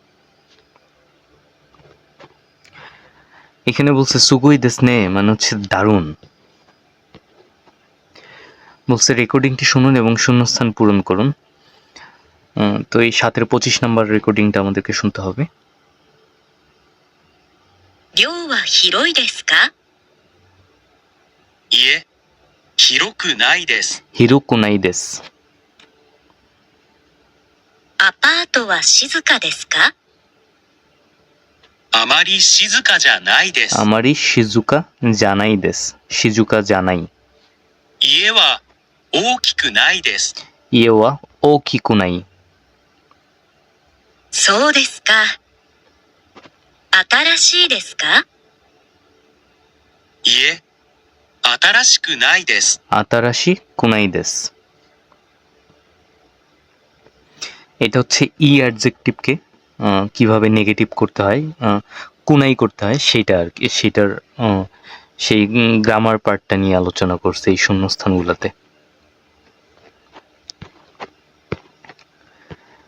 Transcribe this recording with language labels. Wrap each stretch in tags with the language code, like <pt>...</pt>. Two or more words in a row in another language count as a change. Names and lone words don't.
<bn>এখানে বলছে</bn> <ja>すごいですね</ja> <bn>মানে হচ্ছে দারুণ। বলছে রেকর্ডিংটি শুনুন এবং শূন্যস্থান পূরণ করুন। তো এই 7 এর 25 নাম্বার রেকর্ডিংটা আমাদেরকে শুনতে হবে।</bn> <ja>寮は広いですか？いえ、広くないです。広くないです. アパートは静かですか？あまり静かじゃないです。あまり静かじゃないです。静かじゃない. 家は大きくないです。家は大きくない. そうですか。新しいですか？いえ、新しくないです。新しくないです.</ja> <bn>এটা হচ্ছে অ্যাডজেক্টিভকে কিভাবে নেগেটিভ করতে হয়, কুনাই করতে হয় সেটা আর কি, সেটার সেই</bn> <en>grammar part</en> <bn>নিয়ে আলোচনা করছে এই শূন্যস্থানগুলোতে।</bn>